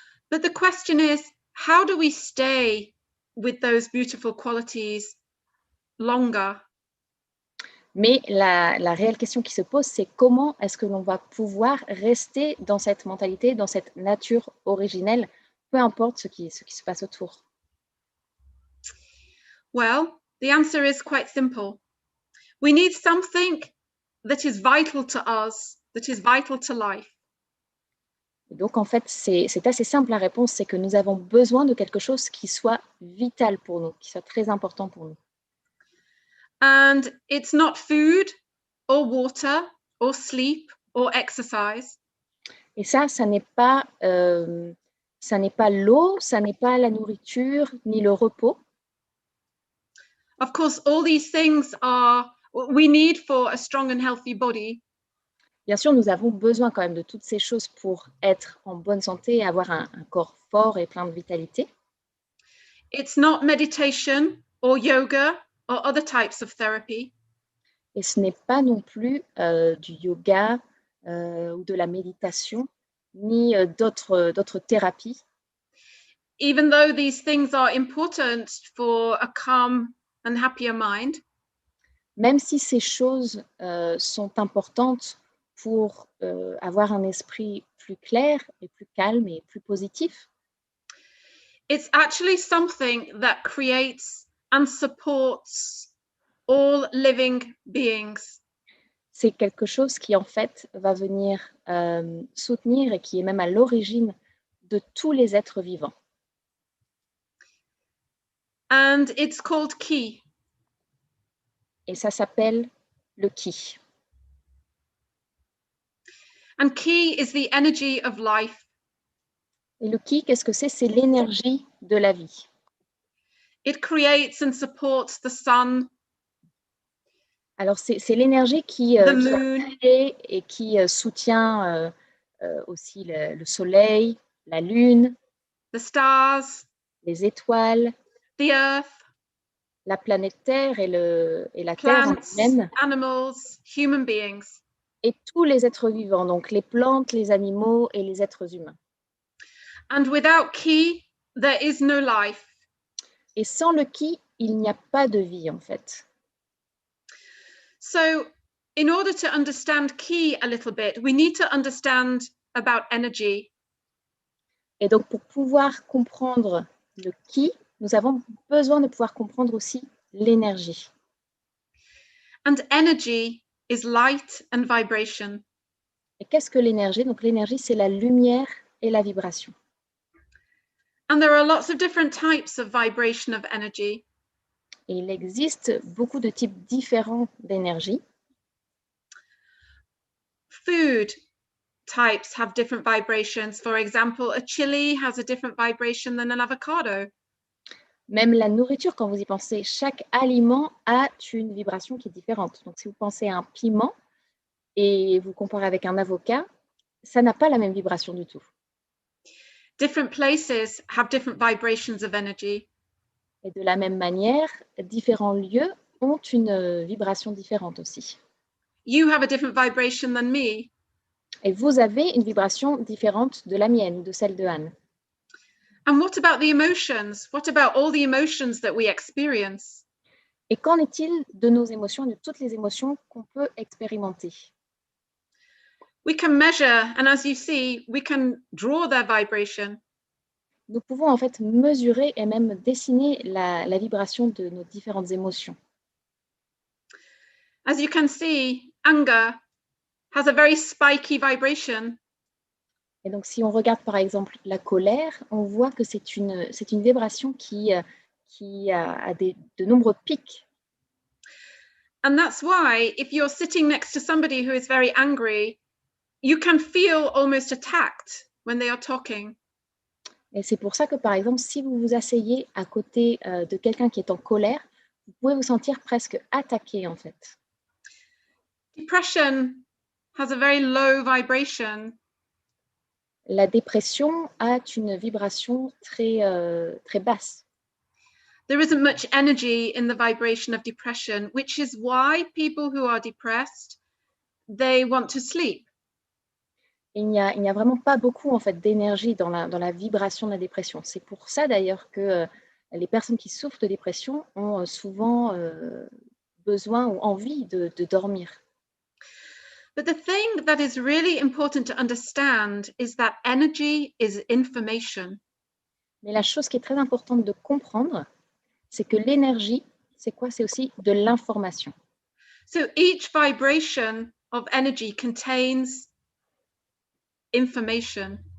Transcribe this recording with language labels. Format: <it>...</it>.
<en>But the question is, how do we stay with those beautiful qualities longer?</en> <fr>Mais la réelle question qui se pose, c'est comment est-ce que l'on va pouvoir rester dans cette mentalité, dans cette nature originelle, peu importe ce qui se passe autour.</fr> <en>Well, the answer is quite simple. We need something that is vital to us, that is vital to life.</en> <fr>Et donc, en fait, c'est assez simple la réponse, c'est que nous avons besoin de quelque chose qui soit vital pour nous, qui soit très important pour nous.</fr> <en>And it's not food or water or sleep or exercise.</en> <fr>Et ça n'est pas l'eau, ça n'est pas la nourriture, ni le repos.</fr> <en>Of course, all these things are we need for a strong and healthy body.</en> <fr>Bien sûr, nous avons besoin quand même de toutes ces choses pour être en bonne santé et avoir un corps fort et plein de vitalité.</fr> <en>It's not meditation or yoga or other types of therapy.</en> <fr>Et ce n'est pas non plus du yoga ou de la méditation, ni d'autres thérapies.</fr> <en>Even though these things are important for a calm and happier mind.</en> <fr>Même si ces choses sont importantes pour avoir un esprit plus clair et plus calme et plus positif,</fr> <en>it's actually something that creates and supports all living beings.</en> <fr>c'est quelque chose qui en fait va venir soutenir et qui est même à l'origine de tous les êtres vivants.</fr> <en>And it's called ki.</en> <fr>Et ça s'appelle le ki.</fr> <en>And ki is the energy of life.</en> <fr>Et le ki, qu'est-ce que c'est? C'est l'énergie de la vie.</fr> <en>It creates and supports the sun.</en> <fr>Alors, c'est l'énergie qui</fr> <en>The moon.</en> <fr>crée et qui soutient aussi le soleil, la lune,</fr> <en>The stars,</en> <fr>les étoiles,</fr> <en>the earth,</en> <fr>la planète Terre et la Terre en</fr> <en>plants,</en> <fr>elle-même,</fr> <en>animals, human beings.</en> <fr>et tous les êtres vivants, donc les plantes, les animaux et les êtres humains.</fr> <en>And without ki, there is no life.</en> <fr>Et sans le ki, il n'y a pas de vie en fait.</fr> <en>So, in order to understand ki a little bit, we need to understand about energy.</en> <fr>Et donc, pour pouvoir comprendre le ki, nous avons besoin de pouvoir comprendre aussi l'énergie.</fr> <en>And energy is light and vibration.</en> <fr>Et qu'est-ce que l'énergie? Donc, l'énergie, c'est la lumière et la vibration.</fr> <en>And there are lots of different types of vibration of energy.</en> <fr>Et il existe beaucoup de types différents d'énergie.</fr> <en>Food types have different vibrations. For example, a chili has a different vibration than an avocado.</en> <fr>Même la nourriture, quand vous y pensez, chaque aliment a une vibration qui est différente. Donc, si vous pensez à un piment et vous comparez avec un avocat, ça n'a pas la même vibration du tout.</fr> <en>Different places have different vibrations of energy.</en> <fr>Et de la même manière, différents lieux ont une vibration différente aussi.</fr> <en>You have a different vibration than me.</en> <fr>Et vous avez une vibration différente de la mienne ou de celle de Anne.</fr> <en>And what about the emotions? What about all the emotions that we experience?</en> <fr>Et qu'en est-il de nos émotions, de toutes les émotions qu'on peut expérimenter?</fr> <en>We can measure, and as you see, we can draw their vibration.</en> <fr>Nous pouvons en fait mesurer et même dessiner la vibration de nos différentes émotions.</fr> <en>As you can see, anger has a very spiky vibration.</en> <fr>Et donc, si on regarde par exemple la colère, on voit que c'est une vibration qui a de nombreux pics.</fr> <en>And that's why if you're sitting next to somebody who is very angry, you can feel almost attacked when they are talking.</en> <fr>Et c'est pour ça que, par exemple, si vous vous asseyez à côté de quelqu'un qui est en colère, vous pouvez vous sentir presque attaqué, en fait.</fr> <en>Depression has a very low vibration.</en> <fr>La dépression a une vibration très basse.</fr> <en>There isn't much energy in the vibration of depression, which is why people who are depressed, they want to sleep.</en> <fr>Il n'y a vraiment pas beaucoup en fait, d'énergie dans la vibration de la dépression. C'est pour ça d'ailleurs que les personnes qui souffrent de dépression ont souvent besoin ou envie de dormir.</fr> <en>But the thing that is really important to understand is that energy is information.</en> <fr>Mais la chose qui est très importante de comprendre, c'est que l'énergie, c'est quoi? C'est aussi de l'information.</fr> <en>So each vibration of energy contains information.</en>